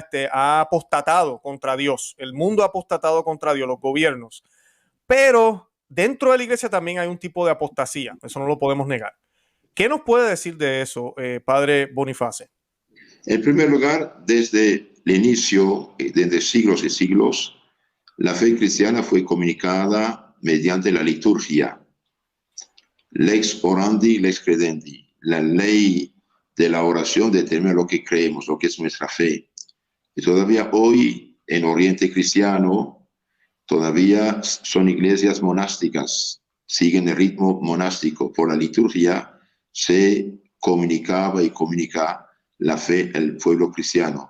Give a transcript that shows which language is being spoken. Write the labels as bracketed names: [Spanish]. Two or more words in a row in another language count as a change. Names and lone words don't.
[Spanish] Ha apostatado contra Dios, el mundo ha apostatado contra Dios, los gobiernos, pero dentro de la iglesia también hay un tipo de apostasía, eso no lo podemos negar. ¿Qué nos puede decir de eso, padre Boniface? En primer lugar, desde el inicio, desde siglos y siglos, la fe cristiana fue comunicada mediante la liturgia. [Latin] Lex orandi, lex credendi. [Spanish] La ley de la oración determina lo que creemos, lo que es nuestra fe. Y todavía hoy, en Oriente Cristiano, todavía son iglesias monásticas, siguen el ritmo monástico. Por la liturgia se comunicaba y comunica la fe al pueblo cristiano.